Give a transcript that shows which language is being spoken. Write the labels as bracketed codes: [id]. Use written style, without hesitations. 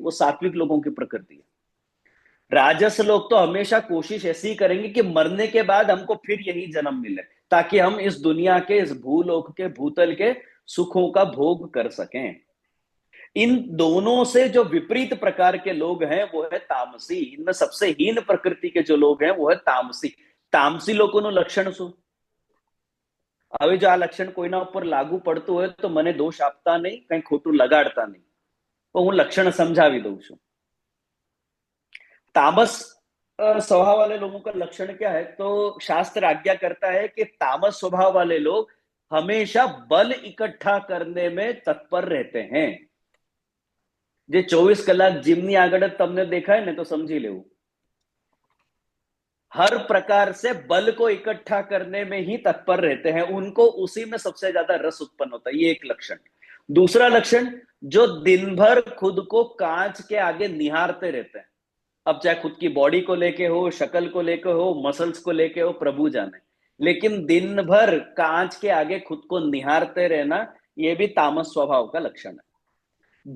[hi] वो सात्विक लोगों की प्रकृति है। राजस लोग तो हमेशा कोशिश ऐसी करेंगे कि मरने के बाद हमको फिर यही जन्म मिले ताकि हम इस दुनिया के, इस भूलोक के, भूतल के सुखों का भोग कर सकें। इन दोनों से जो विपरीत प्रकार के लोग हैं वो है तामसी। इनमें सबसे हीन प्रकृति के जो लोग हैं वो है तामसी। तामसी लोगों [gu] નું લક્ષણ શું? હવે જો આ લક્ષણ કોઈના ઉપર લાગુ પડતું હોય તો મને દોષ આપતા નહીં, કંઈ ખોટું લગાડતા નહીં, તો હું લક્ષણ સમજાવી દઉં છું। [hi] तामस स्वभाव वाले लोगों का लक्षण क्या है? तो शास्त्र आज्ञा करता है कि तामस स्वभाव वाले लोग हमेशा बल इकट्ठा करने में तत्पर रहते हैं। [gu] જે 24 કલાક જીમની આગળ જ તમને દેખાય ને તો સમજી લેવું। [hi] हर प्रकार से बल को इकट्ठा करने में ही तत्पर रहते हैं, उनको उसी में सबसे ज्यादा रस उत्पन्न होता है। ये एक लक्षण। दूसरा लक्षण, जो दिन भर खुद को कांच के आगे निहारते रहते हैं। अब चाहे खुद की बॉडी को लेके हो, शक्ल को लेके हो, मसल्स को लेके हो, प्रभु जाने, लेकिन दिन भर कांच के आगे खुद को निहारते रहना, यह भी तामस स्वभाव का लक्षण है।